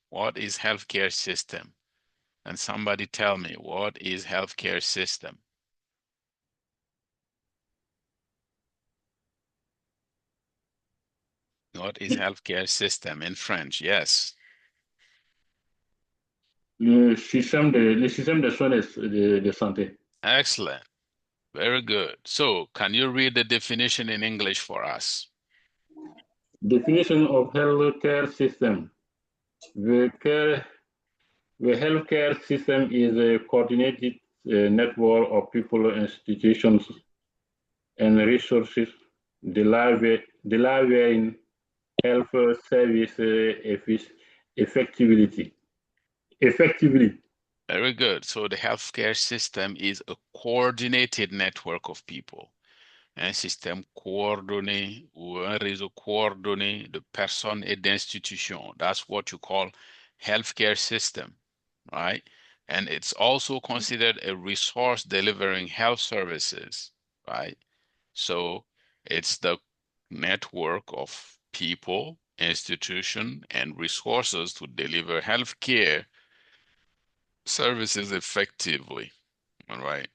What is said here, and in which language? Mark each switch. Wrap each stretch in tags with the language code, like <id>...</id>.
<en>What is healthcare system? And somebody tell me, what is healthcare system? What is healthcare system in French? Yes.</en> <fr>Le système de soins de santé.</fr> <en>Excellent. Very good. So, can you read the definition in English for us? Definition of healthcare system. The healthcare system is a coordinated network of people, institutions, and resources delivering health service effectively. Very good. So the healthcare system is a coordinated network of people.</en> <fr>Un système coordonné ou un réseau coordonné de personnes et d'institutions.</fr> <en>That's what you call healthcare system, right? And it's also considered a resource delivering health services, right? So it's the network of people, institution, and resources to deliver healthcare services effectively. All right.</en>